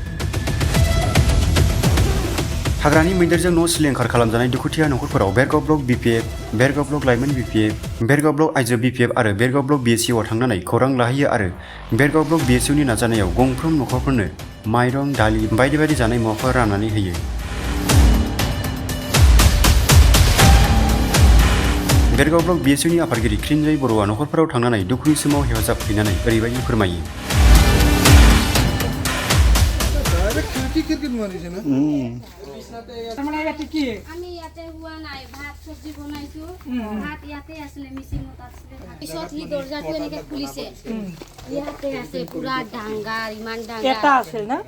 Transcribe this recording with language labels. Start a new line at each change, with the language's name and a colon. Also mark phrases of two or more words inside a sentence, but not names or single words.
Bodo: हाग्रानि मैदेरजों न' सिलिंखार खालामजानाय दुखुथिया नखरफोराव बेरगाव ब्लक BPF, बेरगाव ब्लक लाइमोन BPF, बेरगाव ब्लक आइजो BPF आरो बेरगाव ब्लक BSUआव थांनानै खौरां लाहैयो आरो बेरगाव ब्लक BSUनि नाजानायाव गंफ्रोम नखरफोरनो माइरं, दालि बायदि बायदि जानाय मुवाफोर राननानै होयो। बेरगाव ब्लक BSUनि आफादगिरि क्रिन्जय बर'आ नखरफोराव थांनानै दुखुनि समाव हेफाजाब हैनानै ओरैबायदि फोरमायो।
Assamese: আমি ইয়াতে হোৱা নাই, ভাত চব্জি বনাইছো, ভাত ইয়াতে আছিলে, মিচিঙত আছিলে। পিছত সি দৰ্জাটো এনেকে খুলিছে, ইয়াতে আছে পুৰা ডাঙৰ, ইমান ডাঙৰ এটা আছিল না।